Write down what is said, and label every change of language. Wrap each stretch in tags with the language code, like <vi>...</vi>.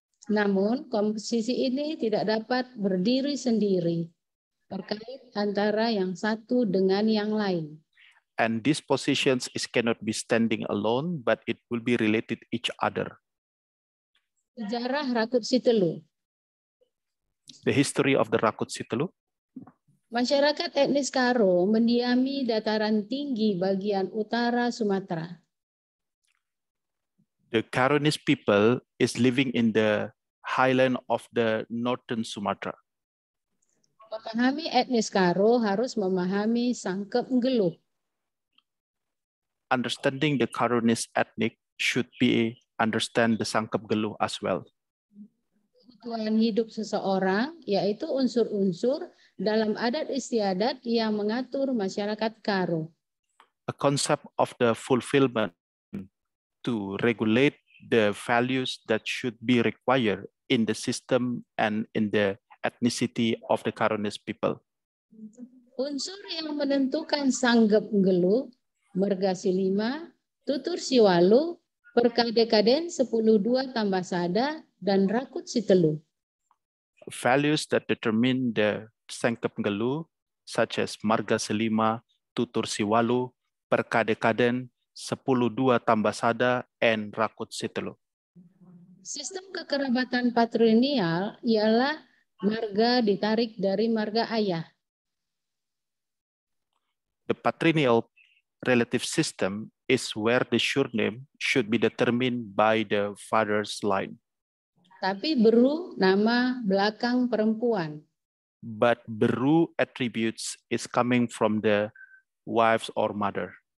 <id>Namun, komposisi ini tidak dapat berdiri sendiri, terkait antara yang satu dengan yang lain.</id> <en>And these positions cannot be standing alone, but it will be related each other.</en> <id>Sejarah Rakut Sitelu.</id> <en>The history of the Rakut Sitelu.</en> <id>Masyarakat etnis Karo mendiami dataran tinggi bagian utara Sumatera.</id> <en>The Karonis people is living in the highland of the northern Sumatra.</en> <id>Memahami etnis Karo harus memahami Sangkep Nggeluh.</id> <en>Understanding the Karonis ethnic should be understand the Sangkep Geluh as well.</en> <id>Kebutuhan hidup seseorang, yaitu unsur-unsur dalam adat istiadat yang mengatur masyarakat Karo.</id> <en>A concept of the fulfillment to regulate the values that should be required in the system and in the ethnicity of the Karonis people.</en> <id>Unsur yang menentukan Sanggep Nggeluh, Mergasilima, Tutur Siwalu, Perkadekaden 10-2 tambah Sada, dan Rakut Sitelu.</id> <en>Values that determine the Sangkep Geluh, such as Marga Selima, Tutur Siwalu, Perkadekaden, 10-2 tambah Sada, and Rakut Sitelu.</en> <id>Sistem kekerabatan patrilineal ialah marga ditarik dari marga ayah.</id> <en>The patrilineal relative system is where the surname should be determined by the father's line.</en> <id>Tapi Beru nama belakang perempuan.</id> <en>But Beru attributes is coming from the wives or mother.</en>